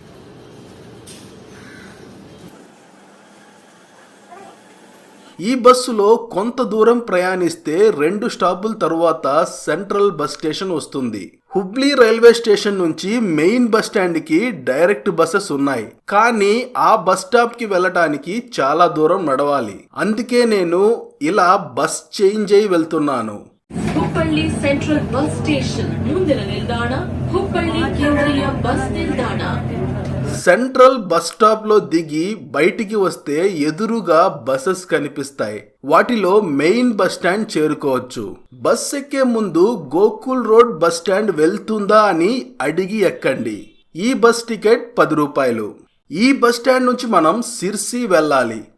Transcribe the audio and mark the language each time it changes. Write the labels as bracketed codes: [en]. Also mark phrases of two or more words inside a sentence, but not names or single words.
[te] ఈ బస్సులో కొంత దూరం ప్రయాణిస్తే 2 స్టాపుల తరువాత [en] central bus station [te] వస్తుంది. హుబ్లీ రైల్వే స్టేషన్ నుంచి [en] main bus stand [te] కి [en] direct buses [te] ఉన్నాయి, కానీ ఆ [en] bus stop [te] కి వెళ్ళటానికి చాలా దూరం నడవాలి. అందుకే నేను ఇలా [en] bus change [te] అయి వెళ్తున్నాను. [kn] ಹುಬ್ಬಳ್ಳಿ ಸೆಂಟ್ರಲ್ ಬಸ್ ಸ್ಟೇಷನ್ ಮುಂದಿನ ನಿಲ್ದಾಣ ಹುಬ್ಬಳ್ಳಿ ಕೇಂದ್ರೀಯ ಬಸ್ ನಿಲ್ದಾಣ. [en] central bus stop [te] లో దిగి బయటికి వస్తే ఎదురుగా బస్సెస్ కనిపిస్తాయి. వాటిలో [en] main bus stand [te] చేరుకోవచ్చు. బస్ ఎక్కే ముందు గోకుల్ రోడ్ బస్ స్టాండ్ వెళ్తుందా అని అడిగి ఎక్కండి. ఈ [en] bus ticket [te] 10 రూపాయలు. ఈ [en] bus stand [te] నుంచి మనం సిర్సి వెళ్ళాలి.